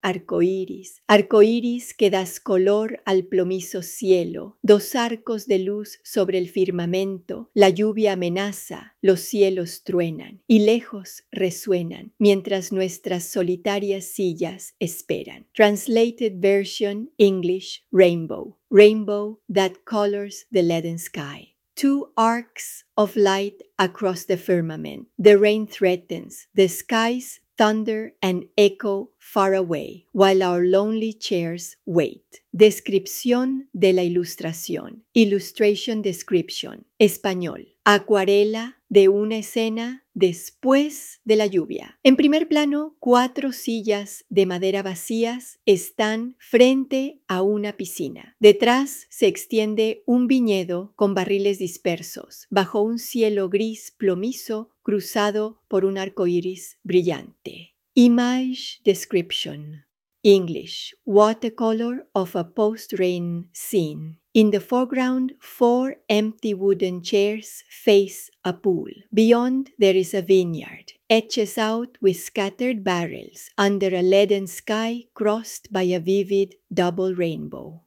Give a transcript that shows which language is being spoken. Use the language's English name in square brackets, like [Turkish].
[Spanish] arco iris que das color al plomizo cielo, dos arcos de luz sobre el firmamento, la lluvia amenaza, los cielos truenan y lejos resuenan mientras nuestras solitarias sillas esperan. [English] Translated version, English, rainbow. Rainbow that colors the leaden sky. Two arcs of light across the firmament. The rain threatens, the skies thunder and echo far away, while our lonely chairs wait. [Spanish] Descripción de la ilustración. [English] Illustration description. [Spanish] Español. Acuarela de una escena después de la lluvia. En primer plano, cuatro sillas de madera vacías están frente a una piscina. Detrás se extiende un viñedo con barriles dispersos, bajo un cielo gris plomizo cruzado por un arco iris brillante. [English] Image description. English. Watercolor of a post-rain scene. In the foreground, four empty wooden chairs face a pool. Beyond, there is a vineyard, etches out with scattered barrels under a leaden sky crossed by a vivid double rainbow.